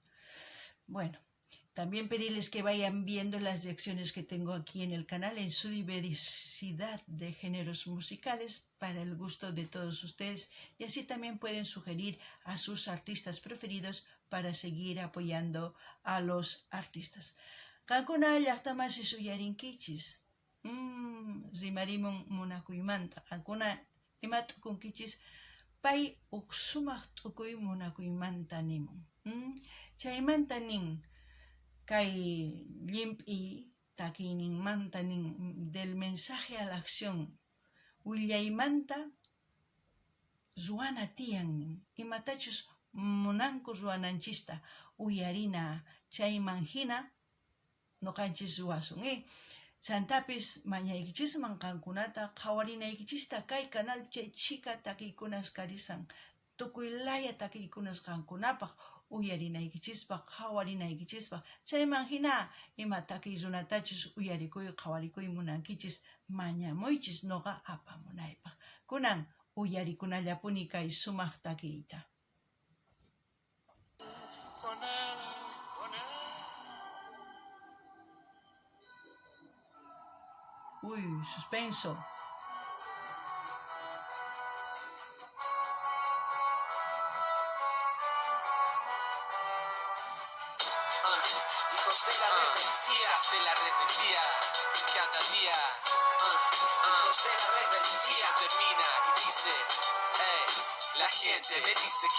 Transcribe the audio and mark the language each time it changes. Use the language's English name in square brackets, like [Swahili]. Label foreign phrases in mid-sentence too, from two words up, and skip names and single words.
[Spanish] Bueno, también pedirles que vayan viendo las reacciones que tengo aquí en el canal en su diversidad de géneros musicales para el gusto de todos ustedes y así también pueden sugerir a sus artistas preferidos para seguir apoyando a los artistas. [Quechua] Qankuna llaqtamasi suyarinkichis. Rimarimun munakuymanta. Qankuna ima t'ukunkichis pay sumaq t'ukuy munakuymanta nimun. Chaymanta nin kay llimp'i takiyninmanta nin [Spanish] del mensaje a la acción [Quechua] willaymanta ruwana tiyan nin imatachus munanku ruwananchista uyarina chayman hina nuqanchis ruwasun. Chantapis mañaykichisman qankunata qhawarinaykichista kay canal chay chika takiykunas karisan tukuy laya takiykunas qankunapaq uyarinaykichispaq qhawarinaykichispaq chayman hina ima takiy runatachus uyarikuy qhawarikuy munankichis mañamuychis nuqa apamunaypaq. Kunan uyarikunallapuni kay sumaq takiyta. [Spanish] Uy, suspenso. Hijos de la rebeldía, cada día, hijos de la rebeldía, termina y dice, la gente me dice que